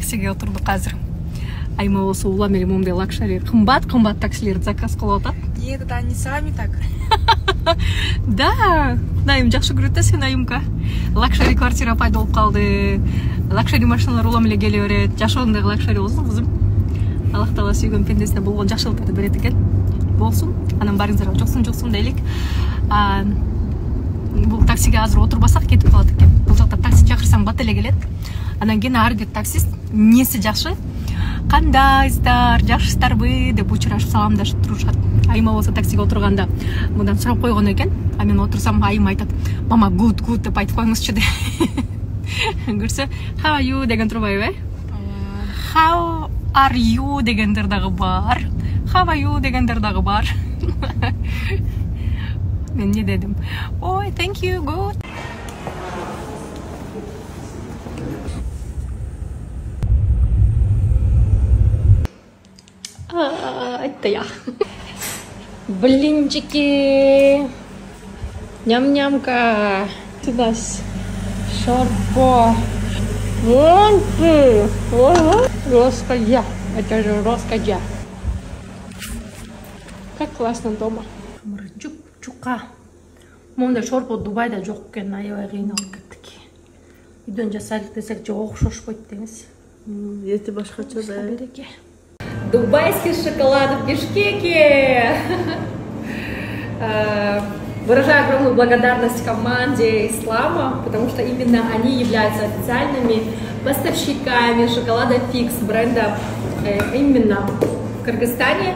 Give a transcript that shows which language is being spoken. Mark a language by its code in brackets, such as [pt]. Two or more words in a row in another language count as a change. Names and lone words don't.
[ky] отурдук азыр. Айма болсо улам эле момундай лакшери кымбат таксилерди заказ кылып атат. [ru] И это они сами так. [ky] Да, Кудайым жакшы көрөт да сени айымка. Лакшери квартира пайда болуп калды. Лакшери машиналар улам эле келе берет. Жашооңдогу лакшери болсун кызым. Аллах таала сүйгөн пендесине болгон жакшылыктарды берет экен. Болсун. Анан барыңыздарга жоксун дейлик. Бул таксиге азыр отурбасак кетип калат экен. Бул жакта такси чакырсаң бат эле келет. Анан кийин ар бир таксист эмнеси жакшы? Кандайсыздар, жакшысыздарбы деп учурашып саламдашып турушат. Айыма болсо таксиге отурганда мындан сурап койгон экен. А мен отурсам айым айтат: "Мама, good деп айтып коюңузчу" деп. Көрсө, [en] how are you [ky] деген турбайбы? [en] How are you [ky] дегендер дагы бар. [en] How are you [ky] дегендер дагы бар. Мен не дедим? Ой, [en] thank you, good. [ru] Это я. Блинчики. Ням-нямка. Сюда. Шорпо. Вон ты. Роская. Это же роская. Как классно дома. [ky] Чука. Монда шорпо Дубайда жок экен, аябай кыйналып кеттик. Үйдөн жасайлык десек жок окшошпойт деңиз. Эти башкача да. [ru] Дубайский шоколад в Бишкеке. Выражаю огромную благодарность команде Ислама, потому что именно они являются официальными поставщиками шоколада Фикс бренда именно в Кыргызстане.